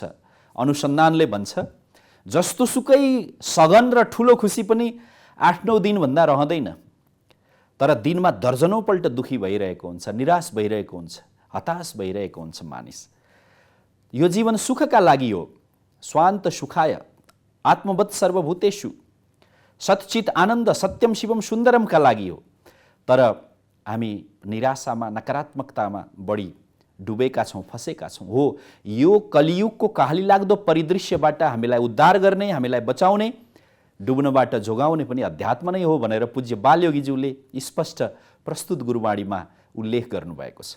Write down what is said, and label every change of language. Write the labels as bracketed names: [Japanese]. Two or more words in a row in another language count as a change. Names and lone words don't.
[Nepali] अनुसन्धानले भन्छ जस्तो सुकै सघन र ठुलो खुसी पनि 8-9 दिनभन्दा रहँदैन, तर दिनमा दर्जनौँपल्ट दुखी भइरहेको हुन्छ, निराश भइरहेको हुन्छ, हताश भइरहेको हुन्छ मानिस। यो जीवन सुखका लागि हो। [Sanskrit] स्वान्त सुखाय आत्मवत् सर्वभूतेषु सच्चित आनन्द सत्यम शिवम सुन्दरमका [Nepali] लागि हो। तर हामी निराशामा नकारात्मकतामा बढी डुबेका छौँ, फँसेका छौँ। हो, यो कलियुगको कहाली लाग्दो परिदृश्यबाट हामीलाई उद्धार गर्ने, हामीलाई बचाउने, डुब्नबाट जोगाउने पनि अध्यात्म नै हो भनेर पूज्य बालयोगीज्यूले स्पष्ट प्रस्तुत गुरुवाणीमा उल्लेख गर्नुभएको छ।